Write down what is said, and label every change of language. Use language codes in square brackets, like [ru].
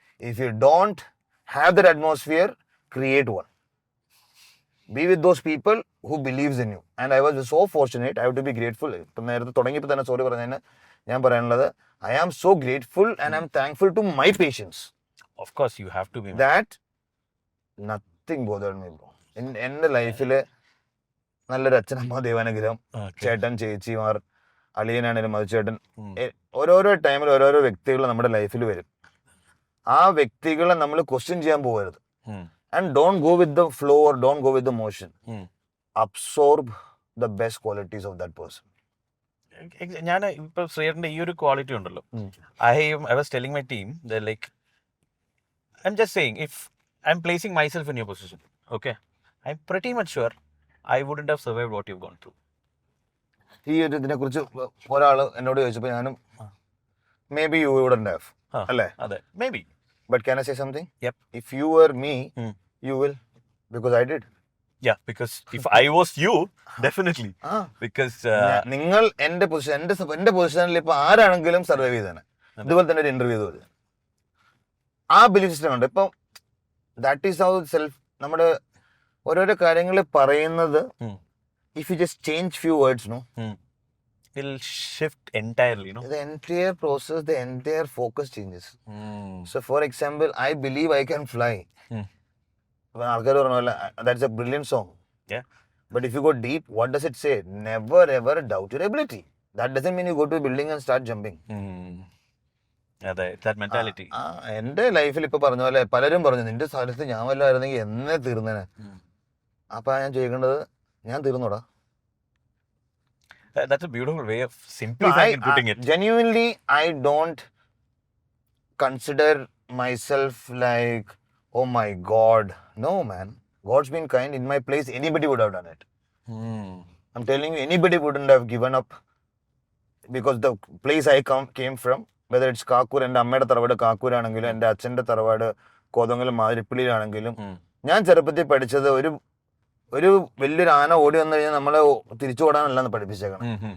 [en] If you don't have that atmosphere, create one. Be with those people who believes in you. And I was so fortunate. I have to be grateful. [ml] ഇപ്പം നേരത്തെ തുടങ്ങിയപ്പോൾ തന്നെ sorry പറഞ്ഞതിന് ഞാൻ പറയാനുള്ളത്, [en] I am so grateful and I'm thankful to my patients. Of course you have to be. That nothing bothered me, bro. [ml] എൻ്റെ ലൈഫിൽ നല്ലൊരു അച്ഛനമ്മ, ദൈവാനുഗ്രഹം, ചേട്ടൻ, ചേച്ചിമാർ, അളിയനാണേലും മധുചേട്ടൻ, ഓരോരോ ടൈമിൽ ഓരോരോ വ്യക്തികൾ നമ്മുടെ ലൈഫിൽ വരും. ആ വ്യക്തികളെ നമ്മൾ ക്വസ്റ്റ്യൻ ചെയ്യാൻ പോകരുത്. [en] And don't go with the flow or don't go with the motion. Absorb the best qualities of that person. [ml] ഞാൻ ഇപ്പൊ ശ്രീയേട്ടന്റെ ഈ ഒരു ക്വാളിറ്റി ഉണ്ടല്ലോ, [en] I was telling my team that like I'm just saying, if I'm placing myself in your position, okay, I'm pretty much sure I wouldn't have survived what you've gone through. [ml] ഈ ഒരു ഇതിനെ കുറിച്ച് ഒരാൾ എന്നോട് ചോദിച്ചപ്പോൾ ഞാനും [en] maybe you wouldn't have, [ml] അല്ലേ? [en] അതെ, maybe. But can I say something? Yep. If you were me, you will, because I did. Yeah, because if I was you, definitely. Because [ml] നിങ്ങൾ എന്റെ പൊസിഷനിൽ ഇപ്പൊ ആരാണെങ്കിലും സർവൈവ് ചെയ്തേനെ. ഇതുപോലെ തന്നെ ഒരു ഇന്റർവ്യൂ ചെയ്തു. ആ ബിലീഫ് സിസ്റ്റം ഉണ്ട്. [en] ഇപ്പം that is how self, [ml] നമ്മുടെ ഓരോരോ കാര്യങ്ങൾ പറയുന്നത്, [en] if you just change few words, no, it'll shift entirely, no? the entire process, the entire focus changes. So for example, I believe I can fly. [ml] ആൾക്കാർ പറഞ്ഞ [en] that's a brilliant song. Yeah. But if you go deep, what does it say? Never ever doubt your ability. That doesn't mean you go to a building and start jumping. അതെ, that mentality. [ml] എൻ്റെ ലൈഫിൽ ഇപ്പൊ പറഞ്ഞ പോലെ പലരും പറഞ്ഞു, നിന്റെ സ്ഥലത്ത് ഞാൻ വല്ലതായിരുന്നെങ്കിൽ എന്നെ തീർന്നേനെ. അപ്പൊ ഞാൻ ചോദിക്കേണ്ടത്, ഞാൻ തീർന്നോടാ? [en] That's a beautiful way of simplifying and putting it. Genuinely, I don't consider myself like, oh my God. No, man. God's been kind. In my place, anybody would have done it. I'm telling you, anybody wouldn't have given up, because the place I came from, whether it's Kakur, [ml] എൻ്റെ അമ്മയുടെ തറവാട് കാക്കൂർ ആണെങ്കിലും എൻ്റെ അച്ഛൻ്റെ തറവാട് കോതമംഗലം മാതിരിപ്പള്ളിയിലാണെങ്കിലും, ഞാൻ ചെറുപ്പത്തിൽ പഠിച്ചത് ഒരു വലിയൊരു ആന ഓടി വന്നു കഴിഞ്ഞാൽ നമ്മളെ തിരിച്ചു ഓടാനല്ല പഠിപ്പിച്ചേക്കണം.